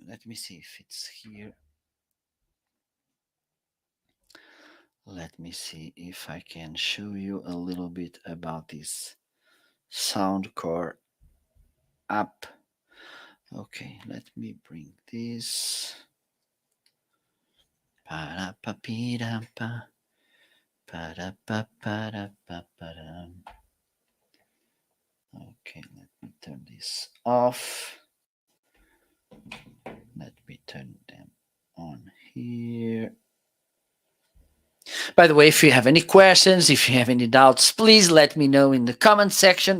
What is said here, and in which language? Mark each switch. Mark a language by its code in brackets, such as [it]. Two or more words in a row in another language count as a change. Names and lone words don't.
[en] Let me see if it's here. Let me see if I can show you a little bit about this Soundcore app. Okay, let me bring this. Pa-da-pa-pee-da-pa. Pa-da-pa-pa-da-pa-pa-dam. Okay, let me turn this off. Let me turn them on here. By the way, if you have any questions, if you have any doubts, please let me know in the comment section.